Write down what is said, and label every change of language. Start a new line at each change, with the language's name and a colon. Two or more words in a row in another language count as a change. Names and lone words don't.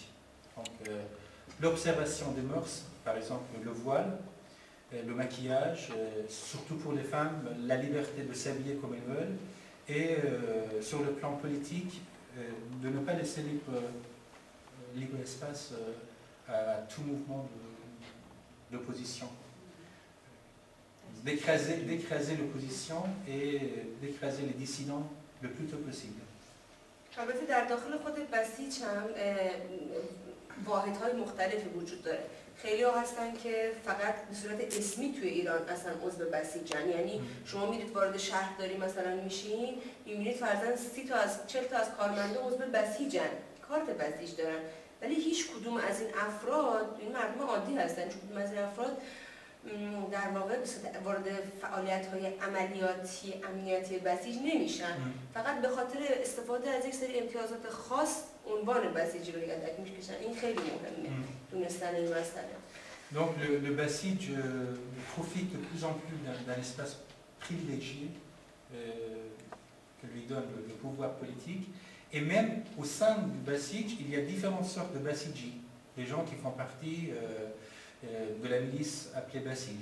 French: Donc l'observation des mœurs, par exemple le voile, le maquillage, surtout pour les femmes, la liberté de s'habiller comme elles veulent, et sur le plan politique, de ne pas laisser libre espace à tout mouvement d'opposition. D'écraser l'opposition et d'écraser les dissidents le plus tôt possible.
Persian: البته در داخل خود بسیج هم واحدهای مختلفی وجود داره. خیلی ها هستن که فقط به صورت اسمی توی ایران اصلا عضو بسیجن، یعنی شما میرید وارد شهرداری مثلا میشین میبینید فرضاً 30 تا از 40 تا از کارمنده عضو بسیجن، کارت بسیج دارن، ولی هیچ کدوم از این افراد، این مردم عادی هستن، چون کدوم از این افراد در واقع وارد فعالیت‌های عملیاتی امنیتی بسیج نمیشن، فقط به خاطر استفاده از یک سری امتیازات خاص عنوان بسیج رو یدک میکشن. این خیلی مهمه دونستن این مسئله.
French: Donc le Basij profite de plus en plus d'un espace privilégié que lui donne le pouvoir politique, et même au sein du Basij, il y a différentes sortes de Basiji, des gens qui font partie de la milice appelée Basij.